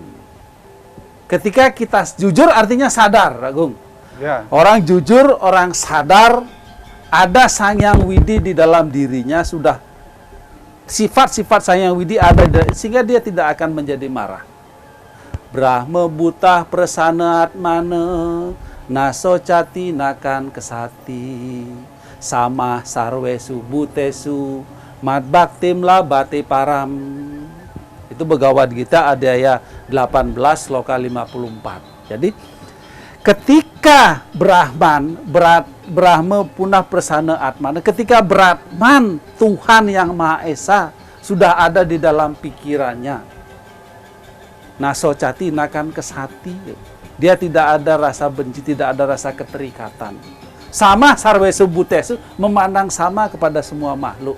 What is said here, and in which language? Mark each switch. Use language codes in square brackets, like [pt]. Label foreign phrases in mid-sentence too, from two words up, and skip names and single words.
[id] Ketika kita jujur artinya sadar, Agung. Orang jujur, orang sadar, ada Sang Hyang Widi di dalam dirinya, sudah sifat-sifat Sang Hyang Widi ada, sehingga dia tidak akan menjadi marah. [sa] Brahma buta prasana atmane, naso cati nakan kesati, sama sarwesu butesu, mad baktim labate param. [id] Itu Bhagavad Gita Adhyaya 18 Sloka 54. Jadi ketika [sa] Brahma punah prasana atmana, [id] ketika Brahman, Tuhan yang Maha Esa, sudah ada di dalam pikirannya, [sa] nasocati nakan kesati, [id] dia tidak ada rasa benci, tidak ada rasa keterikatan. [sa] Sama sarwesu butesu, [id] memandang sama kepada semua makhluk.